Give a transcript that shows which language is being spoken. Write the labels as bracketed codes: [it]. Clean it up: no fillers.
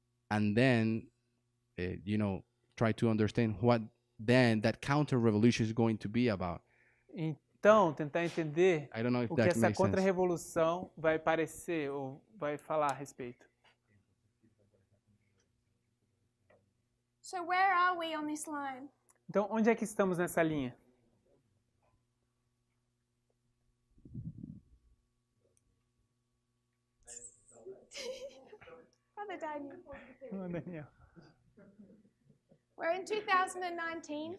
[en] And then, try to understand what then that counter revolution is going to be about. [pt] Então, tentar entender [en] I don't know if [pt] o que [en] that [pt] essa [en] makes sense. [pt] contra-revolução vai parecer ou vai falar a respeito. [en] So where are we on this line? [pt] Então, onde é que estamos nessa linha? [en] for Daniel. [pt] Não, Daniel. [en] We're in 2019,